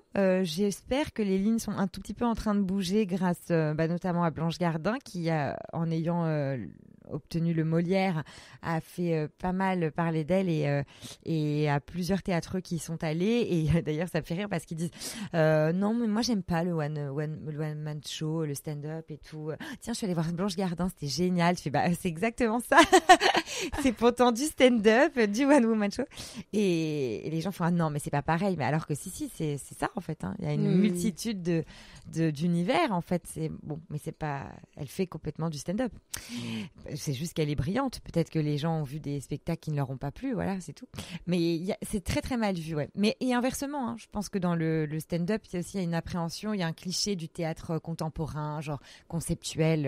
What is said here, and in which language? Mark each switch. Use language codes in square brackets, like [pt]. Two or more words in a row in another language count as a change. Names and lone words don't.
[fr] J'espère que les lignes sont un tout petit peu en train de bouger grâce notamment à Blanche Gardin qui, en ayant obtenu le Molière, a fait pas mal parler d'elle et à plusieurs théâtreux qui y sont allés. Et d'ailleurs, ça me fait rire parce qu'ils disent non, mais moi, j'aime pas le [en] one man show, [fr] le stand-up et tout. Tiens, je suis allée voir Blanche Gardin, c'était génial. Tu fais, c'est exactement ça. C'est pourtant du stand-up, du [en] one woman show. [fr] Et les gens font non, mais c'est pas pareil. Mais alors que si, c'est ça en fait. Hein. Il y a une multitude d'univers en fait. Mais c'est pas. Elle fait complètement du stand-up. C'est juste qu'elle est brillante. Peut-être que les gens ont vu des spectacles qui ne leur ont pas plu, voilà, c'est tout. Mais c'est très très mal vu, ouais. Mais et inversement, je pense que dans le stand-up, il y a une appréhension, il y a un cliché du théâtre contemporain, genre conceptuel.